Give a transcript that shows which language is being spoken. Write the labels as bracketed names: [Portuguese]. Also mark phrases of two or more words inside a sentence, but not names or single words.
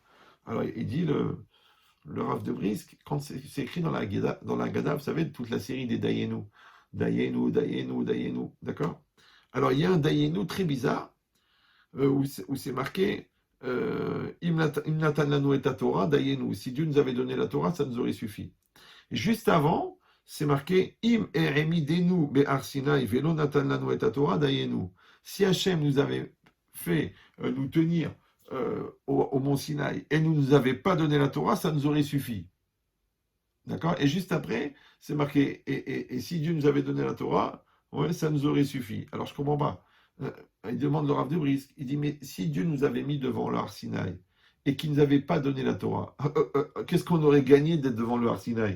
[French] Alors, il dit le Rav de Brisk, quand c'est écrit dans la Gada, vous savez, toute la série des Dayenu. [Hebrew] דיינו, דיינו, דיינו, [French] d'accord? Alors, il y a un Dayenu très bizarre, où c'est marqué [Hebrew] אם נתן לנו את תורה, דיינו. [French] Si Dieu nous avait donné la Torah, ça nous aurait suffi. Et juste avant, c'est marqué [Hebrew] אם ארמי דנו באר סיני ולא נתן לנו את תורה, דיינו. [French] Si Hachem nous avait fait nous tenir au mont Sinaï et ne nous avait pas donné la Torah, ça nous aurait suffi. D'accord? Et juste après, c'est marqué et si Dieu nous avait donné la Torah, ouais, ça nous aurait suffi. Alors je ne comprends pas. Euh, il demande le Rav de Brisk, il dit, mais si Dieu nous avait mis devant le Har Sinaï et qu'il ne nous avait pas donné la Torah, qu'est-ce qu'on aurait gagné d'être devant le Har Sinaï?